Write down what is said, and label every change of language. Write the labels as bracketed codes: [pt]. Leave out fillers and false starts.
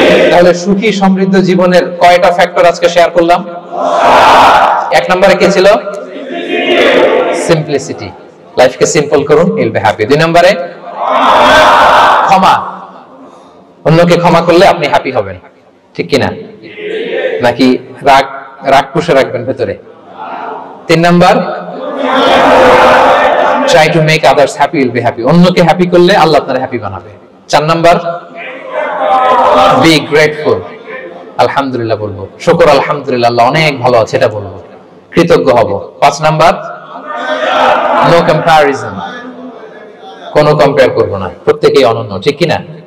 [bn] তাহলে সুখী সমৃদ্ধ জীবনের কয়টা ফ্যাক্টর আজকে শেয়ার করলাম? 1 নম্বরে কি ছিল? সিম্পলিসিটি। লাইফকে সিম্পল করুন, [en] You will be happy. [bn] 2 নম্বরে ক্ষমা, অন্যকে ক্ষমা করলে আপনি হ্যাপি হবেন, ঠিক কিনা? নাকি রাগ পুষে রাখবেন ভেতরে? [en] 3 নাম্বার, try to make others happy, you'll be happy. [bn] অন্যকে হ্যাপি করলে আল্লাহ আপনাকে হ্যাপি বানাবে। 4 নাম্বার, [en] be grateful, [bn] আলহামদুলিল্লাহ বলবো, শুকর আলহামদুলিল্লাহ, আল্লাহ অনেক ভালো আছে এটা বলবো, কৃতজ্ঞ হব। 5 নাম্বার, [en] no comparison, [bn] কোনো কম্পেয়ার করব না, প্রত্যেকেই অনন্য, ঠিক কিনা?